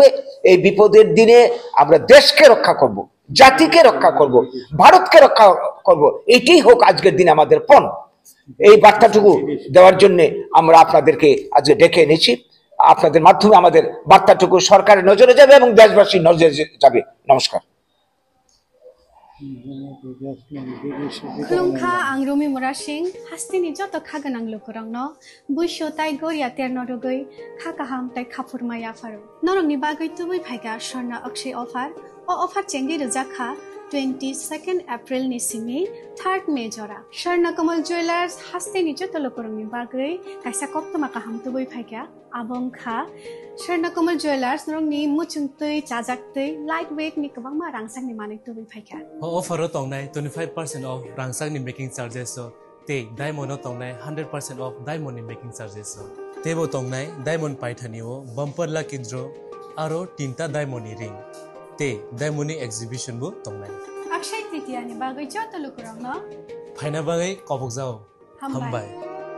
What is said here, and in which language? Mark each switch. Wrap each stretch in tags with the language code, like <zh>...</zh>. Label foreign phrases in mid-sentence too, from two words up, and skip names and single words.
<bn>এই বিপদের দিনে আমরা দেশকে রক্ষা করব, জাতিকে রক্ষা করব, ভারতকে রক্ষা করব, এটাই হোক আজকের দিনে আমাদের পণ। এই বার্তাটুকু দেওয়ার জন্য আমরা আপনাদেরকে আজকে ডেকে এনেছি। আপনাদের মাধ্যমে আমাদের বার্তাটুকু সরকারের নজরে যাবে এবং দেশবাসীর নজরে যাবে। নমস্কার।</bn> <trp>खुलुमखा आं रुमि मुरा सिंह हास्तिनि जत खागोनां लोगोरांनो बुइसो ताइ गोरिया तेरनो रुगै खाकाहाम ताइ खाफुरमाया फारो नरंनि बागै तुबै फाइगा स्वर्णा अक्षय अफार ओ अफार चेंगि रजाखा 22 एप्रिल नि सिमि 3 मे जरा स्वर्ण कमल ज्वेलर्स हास्तिनि जत लोगोरांनि बागै काइसा कप्तमा काहाम तुबै फाइगा आबंखा स्वर्ण कमल ज्वेलर्स नरंनि मुचुंतै चाजाक्तै</trp> <en>light weight</en> <trp>नि गोबांमा रांसांनि माने तुबै फाइगा ऑफर तंगनाय 25%</trp> <en>off ranshanni making charges</en> <trp>ते डायमंड तंगनाय 100%</trp> <en>off diamond making charges</en> <trp>तेबो तंगनाय डायमंड पाइथानिओ</trp> <en>bumper lucky draw</en> <trp>आरो 3टा</trp> <en>diamond ring</en> <trp>te diamond ni exhibition bu tongnai Akshay Tritiya ni bagay joto lukurang no. phaina bagai kobok jao Hambai. hambai</trp>